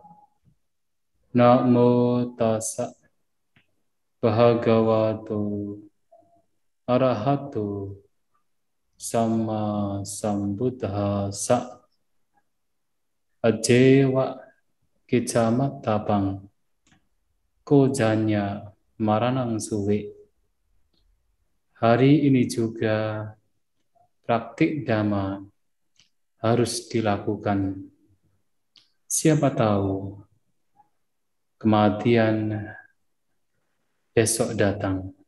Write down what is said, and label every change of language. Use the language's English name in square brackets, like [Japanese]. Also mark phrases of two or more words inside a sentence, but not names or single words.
[Pali] Namo tassa bhagavato arahato sama sambuddhassa. Ajewa kicamatapang kojanya maranang suwe. [Indonesian] Hari ini juga praktik dhamma harus dilakukan. Siapa tahu kematian besok datang.